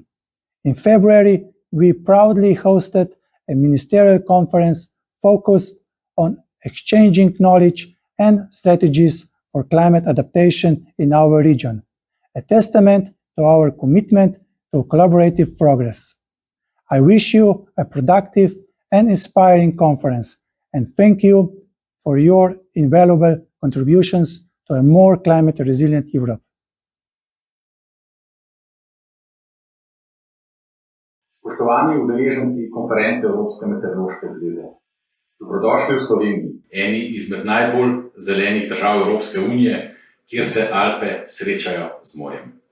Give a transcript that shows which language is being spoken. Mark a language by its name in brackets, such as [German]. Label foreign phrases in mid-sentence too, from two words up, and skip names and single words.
[English] In February, we proudly hosted a ministerial conference focused on exchanging knowledge and strategies for climate adaptation in our region, a testament to our commitment to collaborative progress. I wish you a productive and inspiring conference, and thank you for your invaluable contributions to a more climate-resilient Europe. [Slovenian] Spoštovani udeleženci konference Evropske meteorološke zveze, dobrodošli v Sloveniji, eni izmed najbolj zelenih držav Evropske unije, kjer se Alpe srečajo z morjem.